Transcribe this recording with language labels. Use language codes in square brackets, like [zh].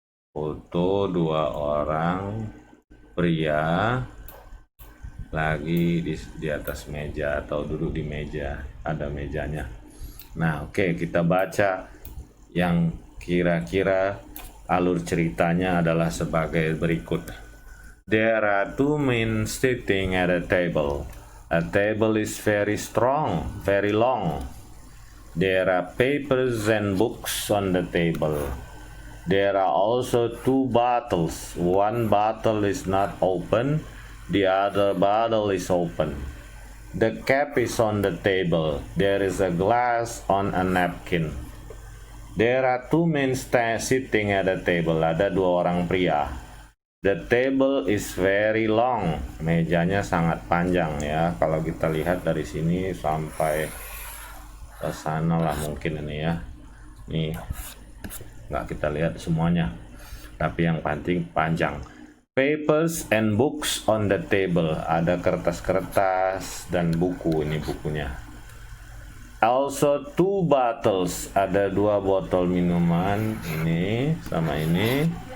[id] Foto dua orang pria lagi di atas meja atau duduk di meja, ada mejanya. Nah, oke, kita baca yang kira-kira alur ceritanya adalah sebagai berikut. [en] There are two men sitting at a table. A table is very strong, very long. There are papers and books on the table. There are also two bottles. One bottle is not open, the other bottle is open. The cap is on the table. There is a glass on a napkin. There are two men sitting at a table. [id] Ada dua orang pria. [en] The table is very long. [id] Mejanya sangat panjang ya. Kalau kita lihat dari sini sampai ke sana lah mungkin ini ya. Nih, nggak kita lihat semuanya. Tapi yang penting panjang. [en] Papers and books on the table. [id] Ada kertas-kertas dan buku, ini bukunya. [en] Also two bottles, [id] ada dua botol minuman, ini sama ini.